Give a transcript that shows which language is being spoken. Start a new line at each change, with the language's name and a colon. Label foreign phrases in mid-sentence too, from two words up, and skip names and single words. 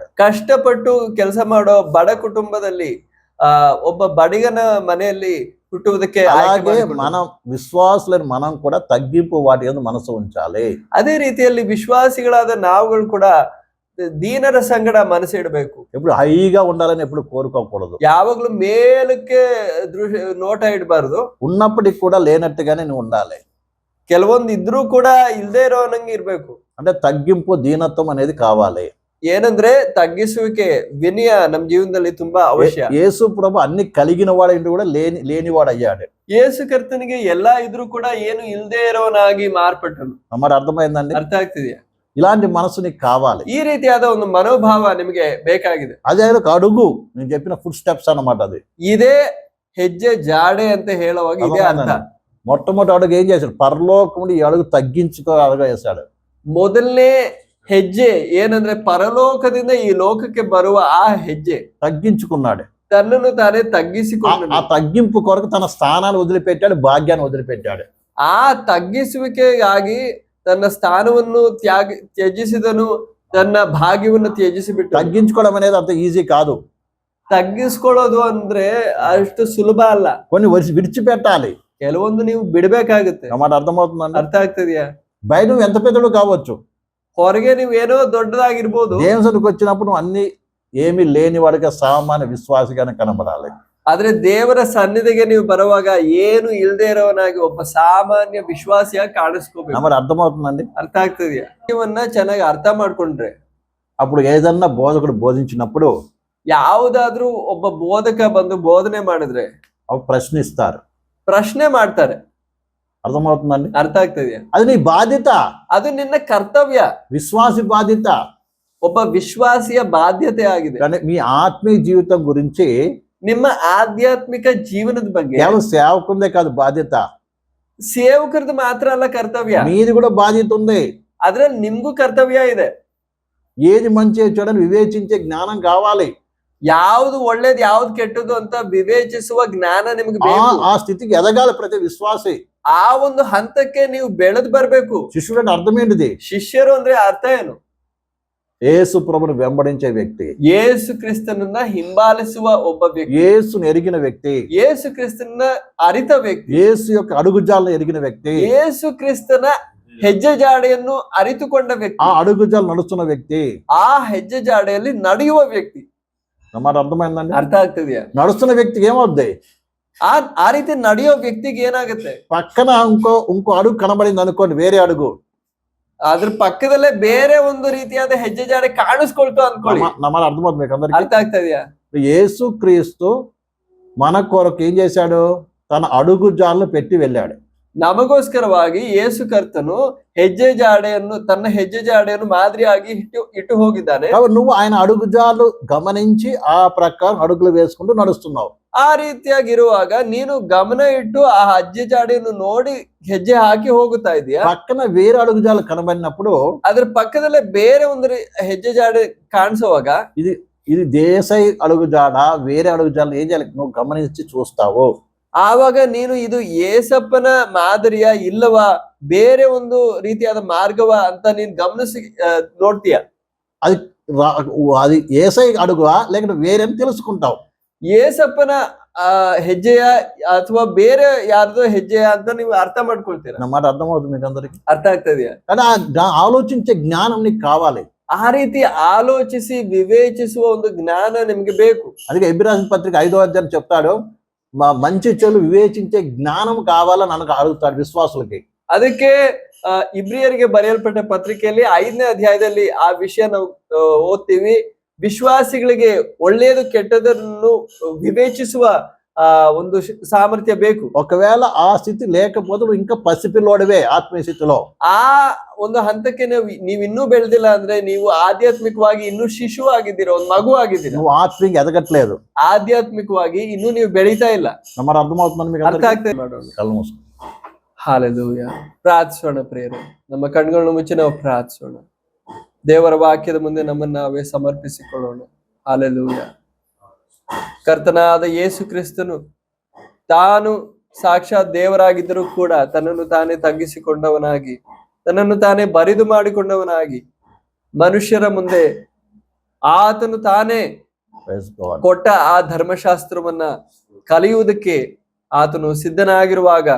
Kannada: ಕಷ್ಟಪಟ್ಟು ಕೆಲಸ ಮಾಡೋ ಬಡ ಕುಟುಂಬದಲ್ಲಿ ಒಬ್ಬ ಬಡಿಗನ ಮನೆಯಲ್ಲಿ ಹುಟ್ಟುವುದಕ್ಕೆ.
Telugu: అలాగే మనం విశ్వాసులని మనం కూడా తగ్గింపు వాటి యందు మనసు ఉంచాలి.
Kannada: ಅದೇ ರೀತಿಯಲ್ಲಿ ವಿಶ್ವಾಸಿಗಳಾದ ನಾವುಗಳು ಕೂಡ ದೀನರ ಸಂಗಡ ಮನಸ್ಸಿಡಬೇಕು.
Telugu: ఎప్పుడు హైగా ఉండాలని ఎప్పుడు కోరుకోకూడదు.
Kannada: ಯಾವಾಗ್ಲೂ ಮೇಲಕ್ಕೆ ನೋಟ ಇಡಬಾರ್ದು.
Telugu: ఉన్నప్పటికి కూడా లేనట్టుగానే నువ్వు ఉండాలి.
Kannada: ಕೆಲವೊಂದು ಇದ್ರೂ ಕೂಡ ಇಲ್ದೇ ಇರೋನಂಗೆ ಇರ್ಬೇಕು.
Telugu: అంటే తగ్గింపు దీనత్వం అనేది కావాలి.
Kannada: ಏನಂದ್ರೆ ತಗ್ಗಿಸುವಿಕೆ, ವಿನಯ ನಮ್ಮ ಜೀವನದಲ್ಲಿ ತುಂಬಾ ಅವಶ್ಯ.
Telugu: యేసు ప్రభు అన్ని కలిగిన వాడు కూడా లేనివాడు అయ్యాడు.
Kannada: ಯೇಸು ಕರ್ತನಿಗೆ ಎಲ್ಲಾ ಇದ್ರೂ ಕೂಡ ಏನು ಇಲ್ದೇ ಇರೋನಾಗಿ ಮಾರ್ಪಟ್ಟನು.
Telugu: మరి అర్థమైందండి?
Kannada: ಅರ್ಥ ಆಗ್ತಿದೆಯಾ?
Telugu: ఇలాంటి మనసు నీకు కావాలి.
Kannada: ಈ ರೀತಿಯಾದ ಒಂದು ಮನೋಭಾವ ನಿಮಗೆ ಬೇಕಾಗಿದೆ.
Telugu: అదే ఒక అడుగు, నేను చెప్పిన
English: food steps
Telugu: అన్నమాట. అది
Kannada: ಇದೇ ಹೆಜ್ಜೆ ಜಾಡೆ ಅಂತ ಹೇಳುವಾಗ ಇದೇ ಅರ್ಥ.
Telugu: మొట్టమొదటి అడుగు ఏం చేశాడు? పరలోకముడి ఈ అడుగు తగ్గించుకో అడుగు వేశాడు.
Kannada: ಮೊದಲನೇ ಹೆಜ್ಜೆ ಏನಂದ್ರೆ ಪರಲೋಕದಿಂದ ಈ ಲೋಕಕ್ಕೆ ಬರುವ ಆ ಹೆಜ್ಜೆ
Telugu: తగ్గించుకున్నాడు.
Kannada: ತನ್ನನ್ನು ತಾನೇ ತಗ್ಗಿಸಿಕೊಂಡನು.
Telugu: ఆ తగ్గింపు కొరకు తన స్థానాన్ని వదిలిపెట్టాడు, భాగ్యాన్ని వదిలిపెట్టాడు.
Kannada: ಆ ತಗ್ಗಿಸುವಿಕೆಗಾಗಿ ತನ್ನ ಸ್ಥಾನವನ್ನು ತ್ಯಜಿಸಿದನು, ತನ್ನ ಭಾಗ್ಯವನ್ನು ತ್ಯಜಿಸಿಬಿಟ್ಟು.
Telugu: తగ్గించుకోవడం అనేది అంత ఈజీ కాదు.
Kannada: ತಗ್ಗಿಸ್ಕೊಳ್ಳೋದು ಅಂದ್ರೆ ಅಷ್ಟು ಸುಲಭ ಅಲ್ಲ.
Telugu: కొన్ని విడిచిపెట్టాలి.
Kannada: ಕೆಲವೊಂದು ನೀವು ಬಿಡಬೇಕಾಗುತ್ತೆ.
Telugu: మాట అర్థమవుతుందండి?
Kannada: ಅರ್ಥ ಆಗ್ತದೆಯಾ?
Telugu: బయట నువ్వు ఎంత పెద్దడు కావచ్చు,
Kannada: ಹೊರಗೆ ನೀವು ಏನೋ ದೊಡ್ಡದಾಗಿರ್ಬೋದು,
Telugu: దేవుని సన్నిధికి వచ్చినప్పుడు నువ్వు అన్ని ఏమీ లేని వాడిగా సామాన్య విశ్వాసిగానే కనబడాలి.
Kannada: ಆದ್ರೆ ದೇವರ ಸನ್ನಿಧಿಗೆ ನೀವು ಬರುವಾಗ ಏನು ಇಲ್ದೇ ಇರೋನಾಗಿ ಒಬ್ಬ ಸಾಮಾನ್ಯ ವಿಶ್ವಾಸಿಯಾಗಿ ಕಾಣಿಸ್ಕೋಬೇಕು.
Telugu: మరి అర్థమవుతుందండి?
Kannada: ಅರ್ಥ ಆಗ್ತದೆಯಾ? ಇವನ್ನ ಚೆನ್ನಾಗಿ ಅರ್ಥ ಮಾಡ್ಕೊಂಡ್ರೆ
Telugu: అప్పుడు ఏదన్నా బోధకుడు బోధించినప్పుడు
Kannada: ಯಾವುದಾದ್ರೂ ಒಬ್ಬ ಬೋಧಕ ಬಂದು ಬೋಧನೆ ಮಾಡಿದ್ರೆ
Telugu: అవి ప్రశ్నిస్తారు,
Kannada: ಪ್ರಶ್ನೆ ಮಾಡ್ತಾರೆ.
Telugu: అర్థమవుతుందండి?
Kannada: ಅರ್ಥ ಆಗ್ತದೆಯಾ?
Telugu: అది నీ బాధ్యత,
Kannada: ಅದು ನಿನ್ನ ಕರ್ತವ್ಯ,
Telugu: విశ్వాసి బాధ్యత.
Kannada: ಒಬ್ಬ ವಿಶ್ವಾಸಿಯ ಬಾಧ್ಯತೆ ಆಗಿದೆ.
Telugu: కానీ మీ ఆత్మీయ జీవితం గురించి
Kannada: ನಿಮ್ಮ ಆಧ್ಯಾತ್ಮಿಕ ಜೀವನದ ಬಗ್ಗೆ
Telugu: కేవలం సేవకుందే కాదు బాధ్యత,
Kannada: ಸೇವಕರದ್ದು ಮಾತ್ರ ಅಲ್ಲ ಕರ್ತವ್ಯ,
Telugu: మీది కూడా బాధ్యత ఉంది.
Kannada: ಅದ್ರಲ್ಲಿ ನಿಮ್ಗೂ ಕರ್ತವ್ಯ ಇದೆ.
Telugu: ఏది మంచి చెడని వివేచించే జ్ఞానం కావాలి.
Kannada: ಯಾವ್ದು ಒಳ್ಳೇದು ಯಾವ್ದು ಕೆಟ್ಟದ್ದು ಅಂತ ವಿವೇಚಿಸುವ ಜ್ಞಾನ ನಿಮ್ಗೆ ಬೇಕು.
Telugu: ఆ స్థితికి ఎదగాలి ప్రతి విశ్వాసి.
Kannada: ಆ ಒಂದು ಹಂತಕ್ಕೆ ನೀವು ಬೆಳೆದು ಬರ್ಬೇಕು.
Telugu: శిష్యుడు అంటే అర్థం ఏంటిది?
Kannada: ಶಿಷ್ಯರು ಅಂದ್ರೆ ಅರ್ಥ ಏನು?
Telugu: యేసు ప్రభుని వెంబడించే వ్యక్తి,
Kannada: ಯೇಸು ಕ್ರಿಸ್ತನನ್ನ ಹಿಂಬಾಲಿಸುವ ಒಬ್ಬ ವ್ಯಕ್ತಿ,
Telugu: యేసుని ఎరిగిన వ్యక్తి,
Kannada: ಯೇಸು ಕ್ರಿಸ್ತನ ಅರಿತ ವ್ಯಕ್ತಿ,
Telugu: యేసు యొక్క అడుగుజాలను ఎరిగిన వ్యక్తి,
Kannada: ಯೇಸು ಕ್ರಿಸ್ತನ ಹೆಜ್ಜೆ ಜಾಡೆಯನ್ನು ಅರಿತುಕೊಂಡ ವ್ಯಕ್ತಿ,
Telugu: ఆ అడుగుజాలు నడుస్తున్న వ్యక్తి,
Kannada: ಆ ಹೆಜ್ಜೆ ಜಾಡೆಯಲ್ಲಿ ನಡೆಯುವ ವ್ಯಕ್ತಿ.
Telugu: మాట అర్థమైందండి?
Kannada: ಅರ್ಥ ಆಗ್ತದೆಯಾ?
Telugu: నడుస్తున్న వ్యక్తికి ఏమవుద్ది?
Kannada: ಆ ರೀತಿ ನಡೆಯೋ ವ್ಯಕ್ತಿಗೆ ಏನಾಗುತ್ತೆ?
Telugu: పక్కన ఇంకో అడుగు కనబడింది అనుకోండి, వేరే అడుగు,
Kannada: ಅದ್ರ ಪಕ್ಕದಲ್ಲೇ ಬೇರೆ ಒಂದು ರೀತಿಯಾದ ಹೆಜ್ಜೆ ಜಾಡೆ ಕಾಣಿಸ್ಕೊಳ್ತು ಅನ್ಕೊಳ್ಳಿ.
Telugu: మాట అర్థమవుతుంది మీకు అందరికీ?
Kannada: ಅರ್ಥ ಆಗ್ತದೆಯಾ?
Telugu: యేసు క్రీస్తు మన కొరకు ఏం చేశాడు? తన అడుగుజాలను పెట్టి వెళ్ళాడు.
Kannada: ನಮಗೋಸ್ಕರವಾಗಿ ಯೇಸು ಕರ್ತನು ತನ್ನ ಹೆಜ್ಜೆ ಜಾಡೆಯನ್ನು ಮಾದರಿಯಾಗಿ ಇಟ್ಟು ಹೋಗಿದ್ದಾನೆ.
Telugu: కాబట్టి నువ్వు ఆయన అడుగుజాలు గమనించి ఆ ప్రకారం అడుగులు వేసుకుంటూ నడుస్తున్నావు.
Kannada: ಆ ರೀತಿಯಾಗಿರುವಾಗ ನೀನು ಗಮನ ಇಟ್ಟು ಆ ಹೆಜ್ಜೆ ಜಾಡೆಯನ್ನು ನೋಡಿ ಹೆಜ್ಜೆ ಹಾಕಿ ಹೋಗುತ್ತಾ ಇದೀಯಾ.
Telugu: పక్కన వేరే అడుగుజాలు కనబడినప్పుడు
Kannada: ಅದ್ರ ಪಕ್ಕದಲ್ಲೇ ಬೇರೆ ಒಂದು ಹೆಜ್ಜೆ ಜಾಡೆ ಕಾಣಿಸುವಾಗ
Telugu: ఇది దేశై అడుగుజాడ, వేరే అడుగుజాలను ఏం చేయాలి నువ్వు గమనించి చూస్తావు.
Kannada: ಆವಾಗ ನೀನು ಇದು ಏಸಪ್ಪನ ಮಾದರಿಯ ಇಲ್ಲವಾ ಬೇರೆ ಒಂದು ರೀತಿಯಾದ ಮಾರ್ಗವ ಅಂತ ನೀನ್ ಗಮನಿಸಿ ನೋಡ್ತೀಯ.
Telugu: అది ఏసై అడుగువా లేకపోతే వేరే తెలుసుకుంటావు.
Kannada: ಏಸಪ್ಪನ ಹೆಜ್ಜೆಯ ಅಥವಾ ಬೇರೆ ಯಾರ್ದೋ ಹೆಜ್ಜೆಯ ಅಂತ ನೀವು ಅರ್ಥ ಮಾಡ್ಕೊಳ್ತೀರಾ.
Telugu: నా మాట అర్థమవుతుంది మీకు అందరికి?
Kannada: ಅರ್ಥ ಆಗ್ತದೆಯಾ?
Telugu: కానీ ఆలోచించే జ్ఞానం నీకు కావాలి.
Kannada: ಆ ರೀತಿ ಆಲೋಚಿಸಿ ವಿವೇಚಿಸುವ ಒಂದು ಜ್ಞಾನ ನಿಮ್ಗೆ ಬೇಕು.
Telugu: అందుకే ఎబ్రాయిల పత్రిక 5వ అధ్యాయం చెప్తాడు, మంచి చెడు ವಿವೇಚಿಂచే ಜ್ಞಾనం కావాలని ನನಗೆ అడుగుతాడు విశ్వాసులకి.
Kannada: ಅದಕ್ಕೆ ಇಬ್ರಿಯರಿಗೆ ಬರೆಯಲ್ಪಟ್ಟ ಪತ್ರಿಕೆಯಲ್ಲಿ 5ನೇ ಅಧ್ಯಾಯದಲ್ಲಿ ಆ ವಿಷಯ ನಾವು ಓದ್ತೀವಿ. ವಿಶ್ವಾಸಿಗಳಿಗೆ ಒಳ್ಳೆಯದು ಕೆಟ್ಟದನ್ನು ವಿವೇಚಿಸುವ ಒಂದು ಸಾಮರ್ಥ್ಯ ಬೇಕು.
Telugu: ఒకవేళ ఆ స్థితి లేకపోతే నువ్వు ఇంకా పసిపిల్లోడివే ఆత్మీయ స్థితిలో.
Kannada: ಆ ಒಂದು ಹಂತಕ್ಕೆ ನೀವು ಇನ್ನೂ ಬೆಳೆದಿಲ್ಲ ಅಂದ್ರೆ ನೀವು ಆಧ್ಯಾತ್ಮಿಕವಾಗಿ ಇನ್ನೂ ಶಿಶು ಆಗಿದ್ದೀರಾ, ಒಂದು ಮಗು ಆಗಿದ್ದೀರಾ.
Telugu: నువ్వు ఆత్మీయంగా ఎదగట్లేదు,
Kannada: ಆಧ್ಯಾತ್ಮಿಕವಾಗಿ ಇನ್ನೂ ನೀವು ಬೆಳೀತಾ ಇಲ್ಲ.
Telugu: మరి అర్థమవుతుందని మీకు
Kannada: ಅರ್ಥ ಆಗ್ತದೆ.
Telugu: కళ్ళు మూసుకో.
Kannada: ಹಾಲೆಲೂಯ. ಪ್ರಾರ್ಥಿಸೋಣ ಪ್ರಿಯರೇ, ನಮ್ಮ ಕಣ್ಗಳನ್ನು ಮುಚ್ಚಿ ನಾವು ಪ್ರಾರ್ಥಿಸೋಣ. ದೇವರ ವಾಕ್ಯದ ಮುಂದೆ ನಮ್ಮನ್ನು ನಾವೇ ಸಮರ್ಪಿಸಿಕೊಳ್ಳೋಣ. ಹಾಲೆಲೂಯ. ಕರ್ತನಾದ ಯೇಸು ಕ್ರಿಸ್ತನು ತಾನು ಸಾಕ್ಷಾತ್ ದೇವರಾಗಿದ್ದರೂ ಕೂಡ ತನ್ನನ್ನು ತಾನೇ ತಗ್ಗಿಸಿಕೊಂಡವನಾಗಿ, ತನ್ನನ್ನು ತಾನೇ ಬರಿದು ಮಾಡಿಕೊಂಡವನಾಗಿ ಮನುಷ್ಯರ ಮುಂದೆ ಆತನು ತಾನೇ ಕೊಟ್ಟ ಆ ಧರ್ಮಶಾಸ್ತ್ರವನ್ನ ಕಲಿಯುವುದಕ್ಕೆ ಆತನು ಸಿದ್ಧನಾಗಿರುವಾಗ